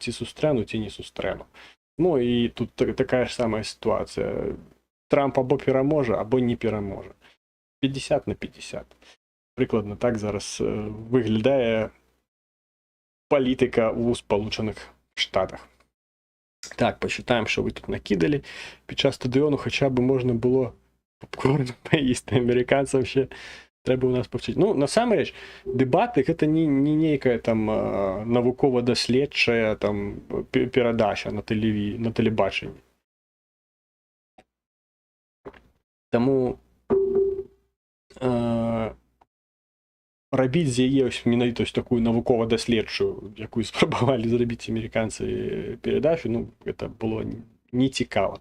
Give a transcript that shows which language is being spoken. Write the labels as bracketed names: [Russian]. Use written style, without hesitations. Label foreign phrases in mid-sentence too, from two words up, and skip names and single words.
[Belarusian] Ці сустрэну, ці не сустрэну. Ну і тут такая ж самая сітуацыя. Трамп або пераможа, або не пераможа. 50 на 50. Прыкладна так зараз выглядае палітыка ў Сполучаных Штатах. [Russian] Так, почитаем, [Ukrainian] що ви тут накидали. Під час стадіону хоча б можна було попкорн поїсти. Американцям ще треба у нас повчити. Ну, [Belarusian] насамрэч, дебаты гэта не нейкая там навукова-даследчая там перадача на тэлебачанні. Таму рабіць з яе менавіта такую навукова-даследчую, якую спрабавалі зрабіць амерыканцы перадачу, ну, гэта было не цікава.